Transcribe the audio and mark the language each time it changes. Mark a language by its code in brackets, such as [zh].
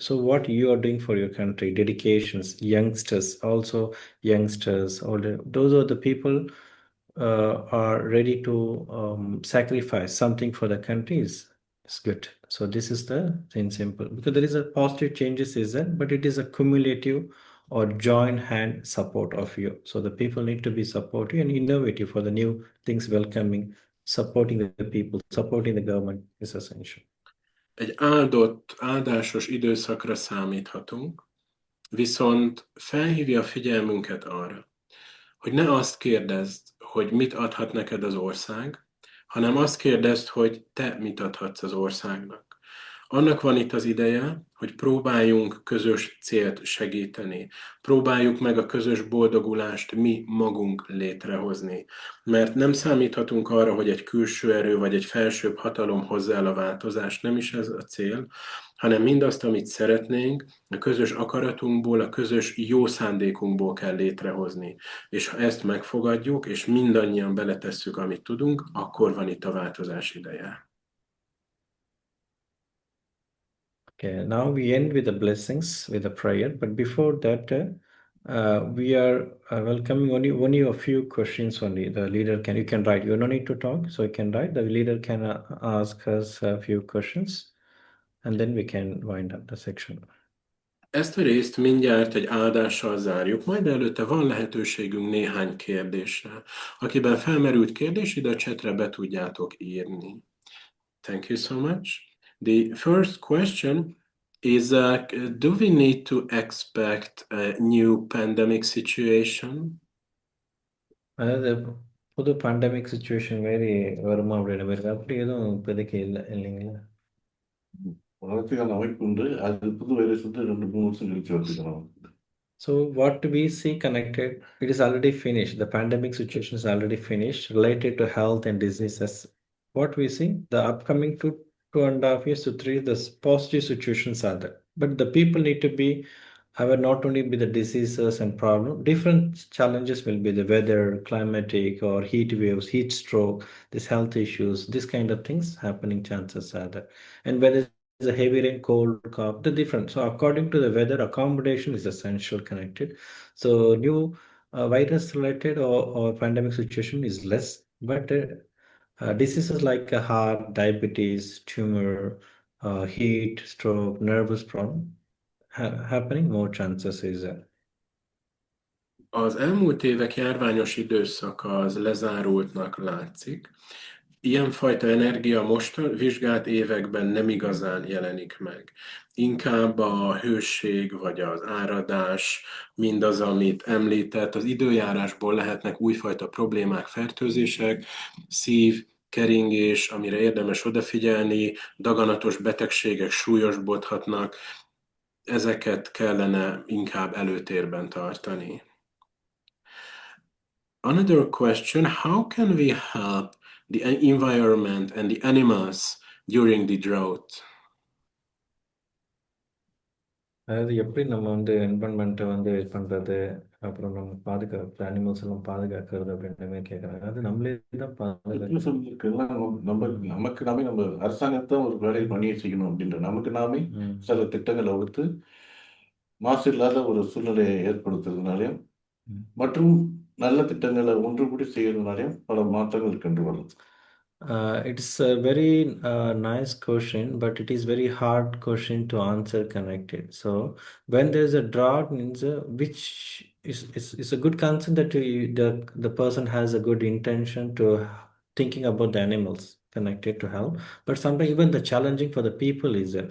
[en] So what you are doing for your country, dedications, youngsters, also youngsters, older, those are the people are ready to sacrifice something for the country is good. So this is the thing simple, because there is a positive changes is there, but it is a cumulative or joint hand support of you. So the people need to be supportive and innovative for the new things, welcoming, supporting the people, supporting the government is essential. [hu] Egy áldásos időszakra számíthatunk, viszont felhívja a figyelmünket arra, hogy ne azt kérdezd, hogy mit adhat neked az ország, hanem azt kérdezd, hogy te mit adhatsz az országnak. Annak van itt az ideje, hogy próbáljunk közös célt segíteni. Próbáljuk meg a közös boldogulást mi magunk létrehozni. Mert nem számíthatunk arra, hogy egy külső erő vagy egy felsőbb hatalom hozzá el a változást, nem is ez a cél, hanem mindazt, amit szeretnénk, a közös akaratunkból, a közös jó szándékunkból kell létrehozni. És ha ezt megfogadjuk, és mindannyian beletesszük, amit tudunk, akkor van itt a változás ideje. [en] Okay, now we end with the blessings, with a prayer. But before that, we are welcoming only a few questions only. The leader you can write. You don't need to talk, so you can write. The leader can ask us a few questions, and then we can wind up the section. [hu] Ezt a részt mindjárt egy áldással zárjuk, majd előtte van lehetőségünk néhány kérdésre. Akiben felmerült kérdés, ide a chatre be tudjátok írni. [en] Thank you so much. The first question is, do we need to expect a new pandemic situation? [ta] அதாவது புது pandemic situation மாரி வருமா அப்படின்னு மாதிரி அப்படி எதுவும் இப்போதைக்கு இல்லைங்களா? வளர்ச்சிக்கான அமைப்பு உண்டு. அது புது வைரஸ் வந்து 2-3 வருஷம் கழிச்சு வரதுக்கான. [en] So what we see connected, it is already finished. The pandemic situation is already finished related to health and diseases. What we see, the upcoming 2.5 years to 3, the positive situations are there. But the people need to be aware not only be the diseases and problems, different challenges will be the weather, climatic or heat waves, heat stroke, these health issues, this kind of things happening chances are there. And whether it's a heavy rain, cold, cough, the different. So according to the weather, accommodation is essential connected. So new virus related or pandemic situation is less, but diseases like heart, diabetes, tumor, heat, stroke, nervous problem happening, more chances is there. [hu] Az elmúlt évek járványos időszaka az lezárultnak látszik. Ilyenfajta energia most a vizsgált években nem igazán jelenik meg. Inkább a hőség vagy az áradás, mindaz, amit említett, az időjárásból lehetnek újfajta problémák, fertőzések, szív, keringés, amire érdemes odafigyelni, daganatos betegségek súlyosbodhatnak, ezeket kellene inkább előtérben tartani. [en] Another question, how can we help the environment and the animals during the drought? [ta] அதாவது எப்படி நம்ம வந்து என்வரன்மெண்ட்டை வந்து இது பண்ணுறது, அப்புறம் நம்ம பாதுகாப்பு அனிமல்ஸ் எல்லாம் பாதுகாக்கிறது அப்படின்னு கேட்குறாங்க. அது நம்மளே தான் பாதுகாக்க சொல்லியிருக்கெல்லாம் நமக்கு நாமே நம்ம அரசாங்கத்தை ஒரு வேலையை பண்ணியே செய்யணும் அப்படின்ற நமக்கு நாமே சில திட்டங்களை வகுத்து மாசு இல்லாத ஒரு சூழ்நிலையை ஏற்படுத்துறதுனாலையும் மற்றும் நல்ல திட்டங்களை ஒன்று கூடி செய்யறதுனாலையும் பல மாற்றங்கள் கண்டு வரும். [en] It's a very nice question, but it is very hard question to answer connected. So when there's a drought means which is a good concern that the person has a good intention to thinking about the animals connected to help, but sometimes even the challenging for the people is there.